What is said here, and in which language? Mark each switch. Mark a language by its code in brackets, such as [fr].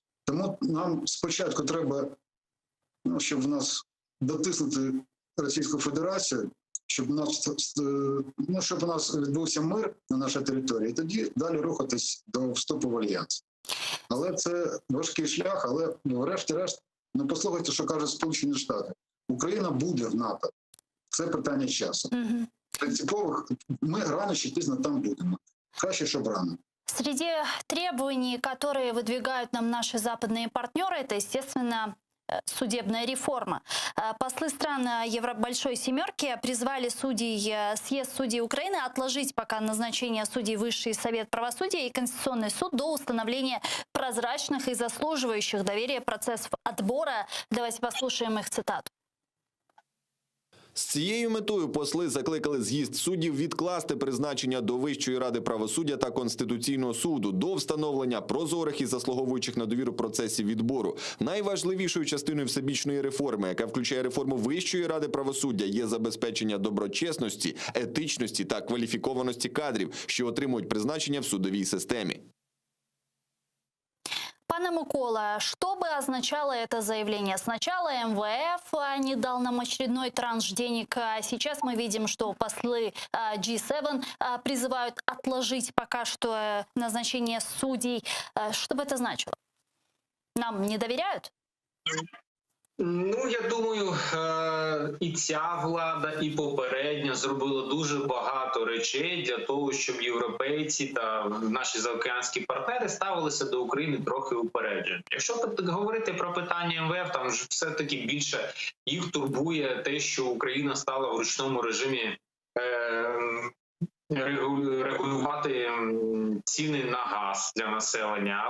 [uk] Тому нам спочатку треба, щоб в нас дотиснути Російську Федерацію, щоб у нас відбувся мир на нашій території, і тоді далі рухатись до вступу в альянс. Але це важкий шлях, але врешті-решт, послухайте, що кажуть Сполучені Штати. Україна буде в НАТО. Це питання часу. Принципових, ми рано чи пізно там будемо. Краще, щоб рано. [ru] Среди требований, которые выдвигают нам наши западные партнеры, это, естественно, судебная реформа. Послы стран Большой Семерки призвали съезд судей Украины отложить пока назначение судей Высший совет правосудия и Конституционный суд до установления прозрачных и заслуживающих доверия процессов отбора. Давайте послушаем их цитату. [uk] З цією метою посли закликали з'їзд суддів відкласти призначення до Вищої ради правосуддя та Конституційного суду до встановлення прозорих і заслуговуючих на довіру процесів відбору. Найважливішою частиною всебічної реформи, яка включає реформу Вищої ради правосуддя, є забезпечення доброчесності, етичності та кваліфікованості кадрів, що отримують призначення в судовій системі. [ru] Пане Микола, что бы означало это заявление? Сначала МВФ не дал нам очередной транш денег, а сейчас мы видим, что послы G7 призывают отложить пока что назначение судей. Что бы это значило? Нам не доверяют? [uk] Ну, я думаю, і ця влада, і попередня зробила дуже багато речей для того, щоб європейці та наші заокеанські партнери ставилися до України трохи упереджено. Якщо говорити про питання МВФ, там ж все-таки більше їх турбує те, що Україна стала в ручному режимі регулювати ціни на газ для населення.